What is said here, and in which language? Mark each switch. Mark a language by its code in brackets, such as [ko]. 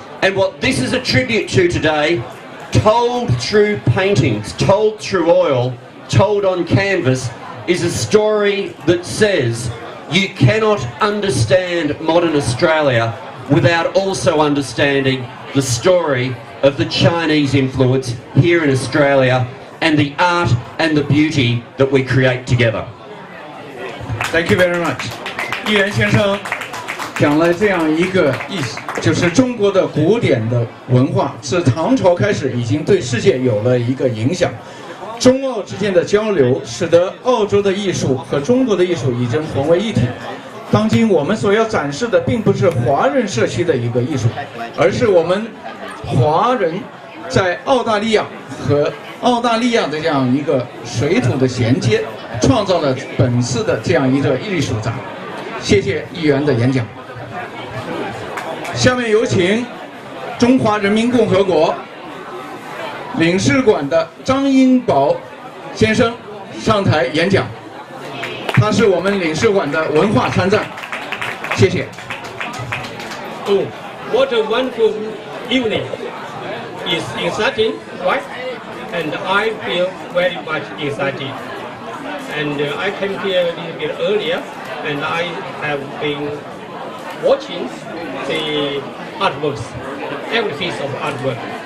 [en] And what this is a tribute to today, told through paintings, told through oil, told on canvas, is a story that says you cannot understand modern Australia without also understanding the story of the Chinese influence here in Australia and the art and the beauty that we create together. Thank you very much. [zh] 易元先生讲了这样一个意思，就是中国的古典的文化自唐朝开始已经对世界有了一个影响。中澳之间的交流，使得澳洲的艺术和中国的艺术已经混为一体。当今我们所要展示的，并不是华人社区的一个艺术，而是我们华人在澳大利亚和澳大利亚的这样一个水土的衔接，创造了本次的这样一个艺术展。谢谢议员的演讲。下面有请中华人民共和国领事馆的张英宝先生上台演讲，他是我们领事馆的文化参赞。谢谢。 [en] Oh, what a wonderful evening! It's exciting, right? And I feel very much excited. And I came here a little bit earlier, and I have been watching the artworks, every piece of artwork.